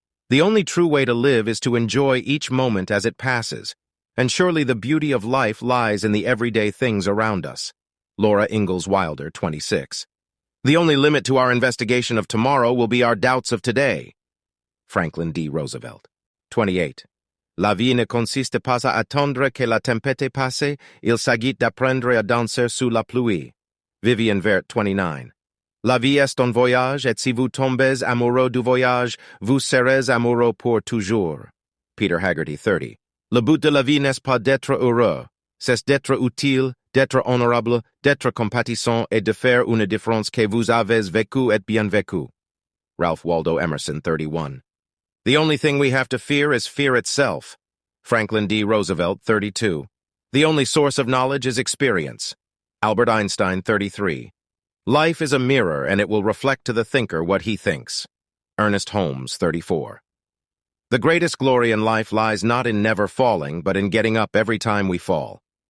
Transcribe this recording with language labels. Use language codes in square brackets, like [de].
[en] The only true way to live is to enjoy each moment as it passes, and surely the beauty of life lies in the everyday things around us. Laura Ingalls Wilder 26. The only limit to our investigation of tomorrow will be our doubts of today. Franklin D. Roosevelt 28. [fr] La vie ne consiste pas à attendre que la tempête passe, il s'agit d'apprendre à danser sous la pluie. Vivian Vert 29. La vie est un voyage, et si vous tombez amoureux du voyage, vous serez amoureux pour toujours. Peter Haggerty 30. Le but de la vie n'est pas d'être heureux, c'est d'être utile, d'être honorable, d'être compatissant et de faire une différence que vous avez vécu et bien vécu. Ralph Waldo Emerson 31. [en] The only thing we have to fear is fear itself. Franklin D. Roosevelt 32. The only source of knowledge is experience. Albert Einstein 33. Life is a mirror and it will reflect to the thinker what he thinks. Ernest Holmes 34. The greatest glory in life lies not in never falling, but in getting up every time we fall.